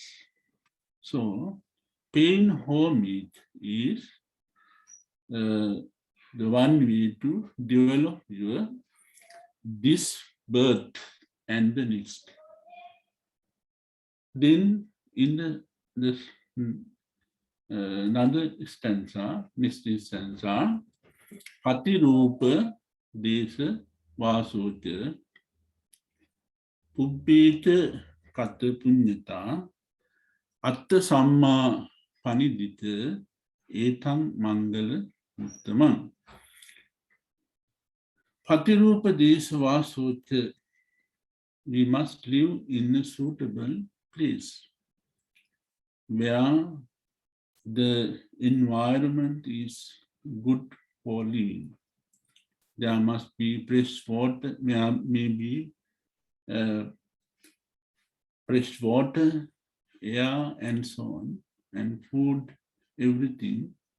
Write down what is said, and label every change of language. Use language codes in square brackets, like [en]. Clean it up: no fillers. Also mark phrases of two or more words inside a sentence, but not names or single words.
[en] So, paying homage is the one way to develop your this birth and the next. Then in this another stanza, next stanza, [pi] Patirupa Desa Vasocha Pubbeta Kata Punyata Atta Samma Panidita Etang Mangala Uttamam. Patirupa Desa Vasocha, [en] we must live in a suitable place where the environment is good for living. There must be fresh water, maybe fresh water, air, and so on, and food, everything.